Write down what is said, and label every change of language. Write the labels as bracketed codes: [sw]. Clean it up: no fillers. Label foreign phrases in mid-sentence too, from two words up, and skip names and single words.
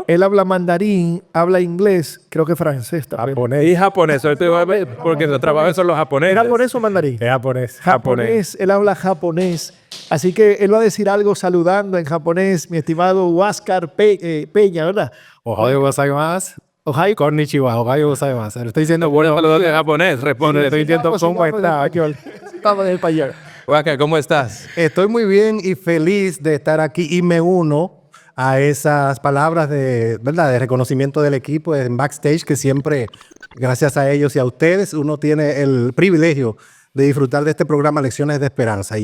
[es] Él habla mandarín, habla inglés, creo que francés. Japonés y japonés. Porque los trabajos son los japoneses. ¿Es japonés o mandarín? Es japonés. Japonés. Él habla japonés. Así que él va a decir algo saludando en japonés, mi estimado Huáscar Peña, ¿verdad? [ja] おはようございます. Ohayou. こんにちは。おはようございます. [es] Estoy diciendo Bueno, saludos en japonés. Responde. Estoy diciendo cómo está. Estamos en español. Huáscar, ¿cómo estás? Estoy muy bien y feliz de estar aquí y me uno a esas palabras de reconocimiento del equipo en backstage, que siempre, gracias a ellos y a ustedes, uno tiene el privilegio de disfrutar de este programa Lecciones de Esperanza.